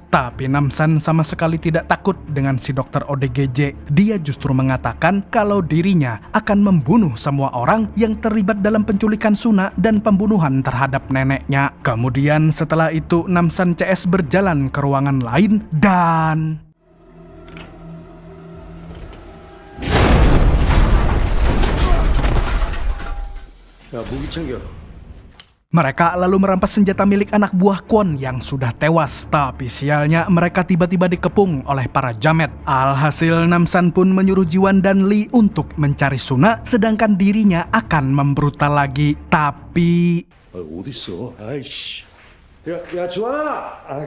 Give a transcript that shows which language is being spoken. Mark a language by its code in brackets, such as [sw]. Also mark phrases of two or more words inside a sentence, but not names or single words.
[id] Tapi Namsan sama sekali tidak takut dengan si Dr. ODGJ. Dia justru mengatakan kalau dirinya akan membunuh semua orang yang terlibat dalam penculikan Suna dan pembunuhan terhadap neneknya. Kemudian setelah itu, Namsan CS berjalan ke ruangan lain dan... [ko] 야, 무기 챙겨. [id] Mereka lalu merampas senjata milik anak buah Kwon yang sudah tewas. Tapi sialnya mereka tiba-tiba dikepung oleh para jamet. Alhasil Namsan pun menyuruh Jiwan dan Lee untuk mencari Suna, sedangkan dirinya akan membrutal lagi. Tapi... [ko] 어딨어? 아이씨. 야, 지원아!